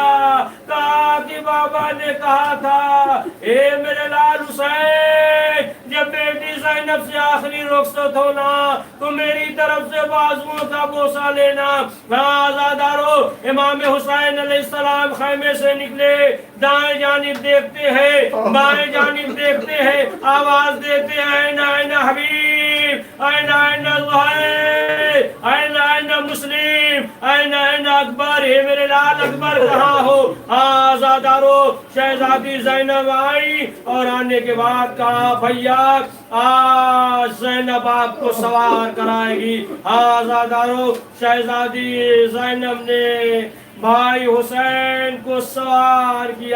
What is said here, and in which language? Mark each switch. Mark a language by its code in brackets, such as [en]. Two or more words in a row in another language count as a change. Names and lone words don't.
[ur] کہا کہ بابا نے کہا تھا اے میرے لال حسین جب بیٹی زینب سے آخری رخصت ہونا تو میری طرف سے بازوؤں کا بوسہ لینا. آزادارو امام حسین علیہ السلام خیمے سے نکلے، دائیں جانب دیکھتے ہیں، بائیں جانب دیکھتے ہیں، آواز دیتے ہیں [ar] این این حبیب، این این زہیر، این این مسلم، این این اکبر. [ur] ہے میرے لال اکبر کہاں ہو؟ آزادارو شہزادی زینب آئی اور آنے کے بعد کہا بھیا آج زینب آپ کو سوار کرائے گی. آزادارو شہزادی زینب نے بھائی حسین کو سوار کیا.